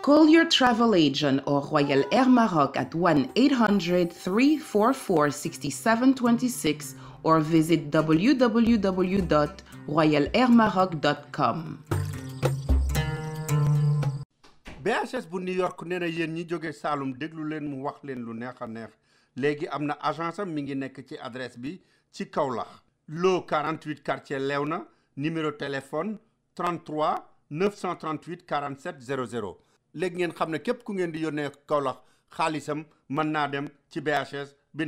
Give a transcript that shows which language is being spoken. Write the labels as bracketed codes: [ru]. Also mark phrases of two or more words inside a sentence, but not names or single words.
[en] Call your travel agent or Royal Air Maroc at 1-800-344-6726 or visit www.royalairmaroc.com. [wo] BHS bu New York nee na yéen ñi jóge Saalum déglu leen mu wax leen lu neex a neex léegi am na agence am mi ngi nekk ci adresse bi ci Kaolack loo 48 quartier Léona [fr] numéro téléphone [wo] 33 938 47 00 léegi ngeen xam ne képp ku ngeen di yónnee Kaolack xaalisam mën naa dem ci BHS bi